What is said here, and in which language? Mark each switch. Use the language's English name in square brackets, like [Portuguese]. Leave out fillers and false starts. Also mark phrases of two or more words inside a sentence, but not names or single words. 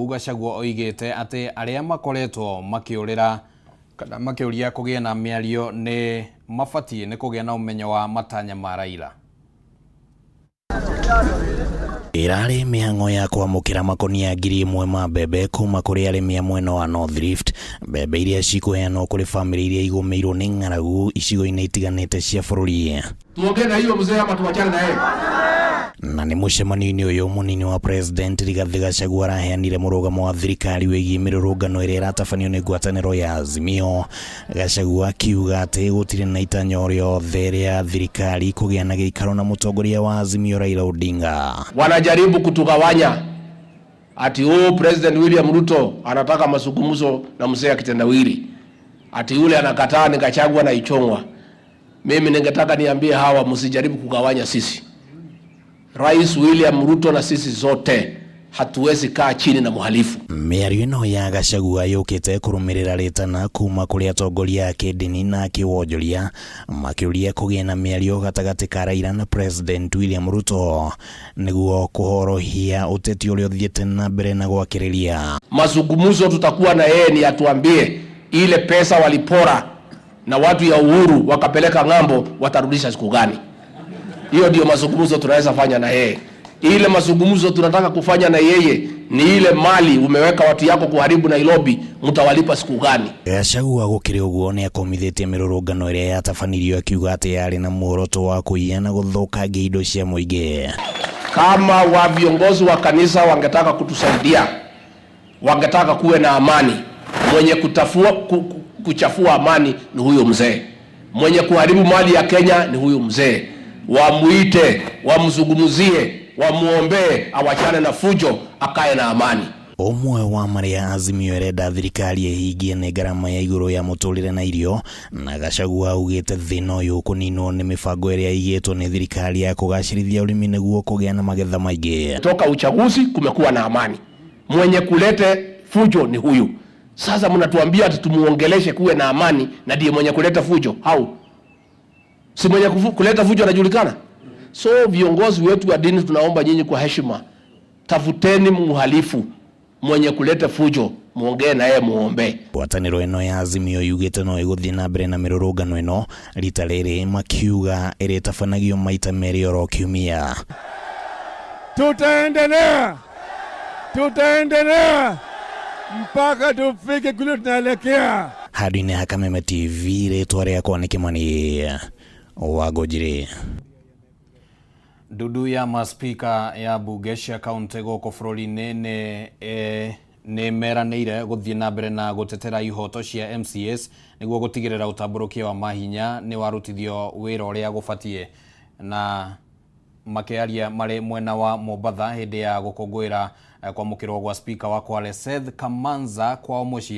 [Kikuyu] Gachagua oigĩte atĩ arĩa makoretwo makĩũrĩra kana makĩũria kũgĩa na mĩario nĩ mabatie nĩ kũgĩa na ũmenyo wa matanya ma Raila. Irari mĩhang'o ya kwamũkĩra makonia 1,000 ma mbembe kuma kũrĩ arĩmi a mwena wa North Rift, mbembe iria cikũheanwo kũrĩ famĩlĩ iria igũmĩirwo nĩ ng'aragu icigo-inĩ itiganĩte cia bũrũri. [Swahili] Tuongee na hiyo mzee ama tuachane na yeye. [Kikuyu] Na nĩ mũcemanio-inĩ ũyũ munini wa President Rigathi Gachagua araheanire mũrũgamo wa thirikari wĩgiĩ mĩrũrũngano ĩrĩa ĩratabanio nĩ ngwatanĩro ya Azimio. Gachagua akiuga atĩ gũtirĩ na itanya o rĩothe rĩa thirikari kũgĩa na gĩikaro na mũtongoria wa Azimio Raila Odinga. [Swahili] Wanajaribu kutugawanya ati President William Ruto anataka mazungumzo na mzee kitendawili, ati yule anakataa ni Gachagua na ichongwa. Mimi ningetaka niambie hawa msijaribu kugawanya sisi. Rais William Ruto na sisi zote hatuwezi kaa chini na muhalifu. [Kikuyu] Mĩario ĩno ya Gachagua yũkĩte kũrũmĩrĩra rĩtana kuma kũrĩ atongoria a kĩndini na kĩwonjoria makĩũria kũgĩa na mĩario gatagatĩ ka Raila na President William Ruto nĩguo kũhorohia ũteti ũrĩa ũthiĩte na mbere na gwakĩrĩria. [Swahili] Mazungumzo tutakuwa na yeye ni atuambie ile pesa walipora na watu ya Uhuru wakapeleka ng'ambo watarudisha siku gani. Hiyo ndio mazungumzo tunaweza fanya na yeye. Ile mazungumzo tunataka kufanya na yeye ni ile mali umeweka watu yako kuharibu Nairobi, mtawalipa siku gani? [Kikuyu] Gachagua gũkĩrĩ ũguo nĩ akomithĩtie mĩrũrũngano ĩrĩa yatabanirio akiuga atĩ yarĩ na muoroto wa kũiya na gũthũkangia indo cia mũingĩ. [Swahili] Kama wa viongozi wa kanisa wangetaka kutusaidia, wangetaka kuwe na amani, mwenye kuchafua amani ni huyo mzee. Mwenye kuharibu mali ya Kenya ni huyo mzee. Wamuite, wamzungumzie, wamuombee awachane na fujo, akae na amani. [Kikuyu] Ũmwe wa marĩa Azimio ĩrenda thirikari ĩhingie nĩ ngarama ya igũrũ ya mũtũrĩre na irio, na Gachagua augĩte thĩna ũyũ kũninwo nĩ mĩbango ĩrĩa ĩigĩtwo nĩ thirikari ya kũgacĩrithia ũrĩmi nĩguo kũgĩa na magetha maingĩ. [Swahili] Toka uchaguzi kumekuwa na amani. Mwenye kulete fujo ni huyu. Sasa mnatuambia ati tumuongeleshe kuwe na amani na ndiye mwenye kuleta fujo. Hau? Si mwenye kuleta fujo anajulikana? So viongozi wetu wa dini tunaomba nyinyi kwa heshima, tafuteni muhalifu mwenye kuleta fujo, muongee na yeye muombe. [Kikuyu] Ngwatanĩro ĩno ya Azimio yugĩte no ĩgũthiĩ na mbere na mĩrũrũngano ĩno, rita rĩrĩ makiuga ĩrĩtabanagio maita merĩ oro kiumia. [Swahili] Tutaendelea mpaka tufike kule tunaelekea. [Kikuyu] Handũ-inĩ ha Kameme TV, rĩtwa rĩakwa nĩ Kĩmani Wangũnjiri. Ndudu ya maspika ya bunge cia kaunti gũkũ bũrũri-inĩ nĩ meranĩire gũthiĩ na mbere na gũtetera ihoto cia MCAs nĩguo gũtigĩrĩra ũtambũrũkia wa mahinya nĩ warutithio wĩra ũrĩa gũbatie, na makĩaria marĩ mwena wa Mombatha hĩndĩ ya gũkũngũĩra kwamũkĩrwo gwa spika wa Kwale Seth Kamanza kwao mũciĩ.